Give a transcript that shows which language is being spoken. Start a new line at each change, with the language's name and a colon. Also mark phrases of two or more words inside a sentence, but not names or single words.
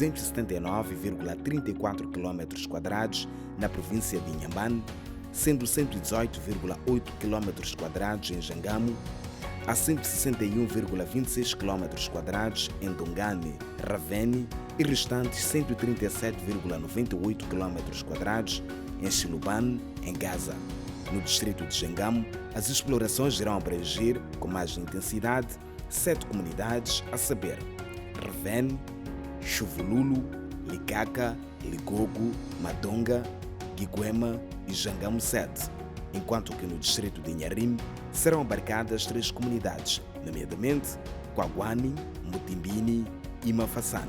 Portuguese: 279,34 km² na província de Inhambane, sendo 118,8 km² em Jangamo, a 161,26 km² em Dongane, Ravene e restantes 137,98 km² em Shilubane, em Gaza. No distrito de Jangamo, as explorações irão abranger, com mais intensidade, 7 comunidades, a saber, Ravene, Chuvululu, Likaka, Ligogo, Madonga, Guiguema e Jangamo 7, enquanto que no distrito de Inharime serão abarcadas 3 comunidades, nomeadamente Quaguani, Mutimbini e Mafassane.